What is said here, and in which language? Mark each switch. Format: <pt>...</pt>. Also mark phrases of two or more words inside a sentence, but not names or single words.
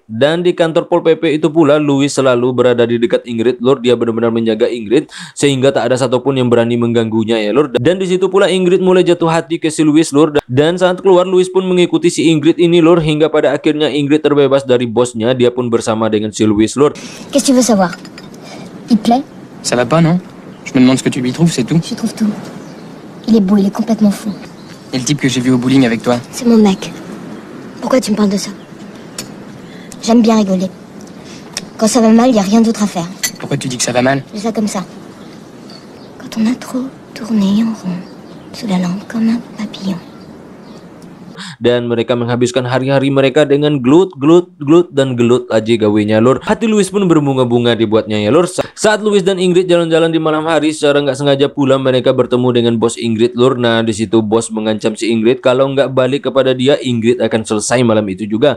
<id>Dan di kantor Pol PP itu pula Louis selalu berada di dekat Ingrid lur. Dia benar-benar menjaga Ingrid sehingga tak ada satupun yang berani mengganggunya ya lur. Dan di situ pula Ingrid mulai jatuh hati ke si Louis lur. Dan saat keluar Louis pun mengikuti si Ingrid ini lur, hingga pada akhirnya Ingrid terbebas dari bosnya. Dia pun bersama dengan si Louis lur.</id> <fr>Qu'est-ce que tu veux savoir? Il te plaît? Ça va pas, non? Je me demande ce que tu lui trouves, c'est tout. Je trouve tout. Il est beau, il est complètement fou. Et le type que j'ai vu au bowling avec toi? C'est mon mec. Pourquoi tu me parles de ça? J'aime bien rigoler. Quand ça va mal, y a rien d'autre à faire. Pourquoi tu dis que ça va mal? Je fais ça comme ça. Quand on a trop tourné en rond, sous la lampe comme un papillon.</fr> <id>Dan mereka menghabiskan hari-hari mereka dengan glut dan gelut aja gawenya lur. Hati Louis pun berbunga-bunga dibuatnya ya lur. Saat Louis dan Ingrid jalan-jalan di malam hari, secara nggak sengaja pula mereka bertemu dengan bos Ingrid lur. Nah di situ bos mengancam si Ingrid kalau nggak balik kepada dia, Ingrid akan selesai malam itu juga.</id>